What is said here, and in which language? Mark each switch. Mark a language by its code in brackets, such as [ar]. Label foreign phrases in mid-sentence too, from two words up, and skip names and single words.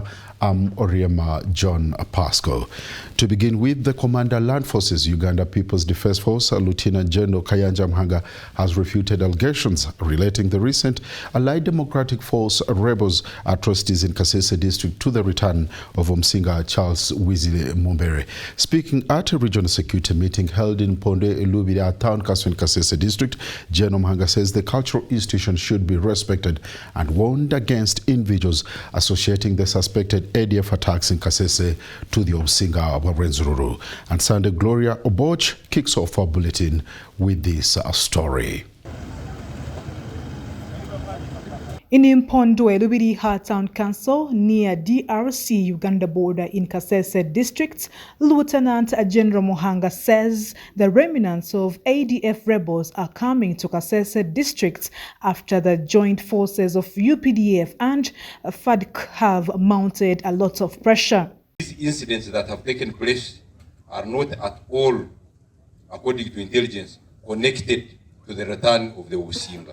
[en] I'm Oriema John Pasco. To begin with, the Commander Land Forces Uganda People's Defence Force, Lieutenant General Kayanja Mhanga, has refuted allegations relating the recent Allied Democratic Force rebels atrocities in Kasese district to the return of Omsinga Charles Wizile Mumbere. Speaking at a regional security meeting held in Ponde Elubira Town Council in Kasese district, General Mhanga says the cultural institution should be respected and warned against individuals associating the suspected ADF attacks in Kasese to the Omsinga Renzururu. And Sunday Gloria Oboch kicks off our bulletin with this story. In Impondo Elubiri Town Council near DRC Uganda border in Kasese district, Lieutenant General Mhanga says the remnants of ADF rebels are coming to Kasese district after the joint forces of UPDF and FADC have mounted a lot of pressure. These incidents that have taken place are not at all, according to intelligence, connected to the return of the Omsinga.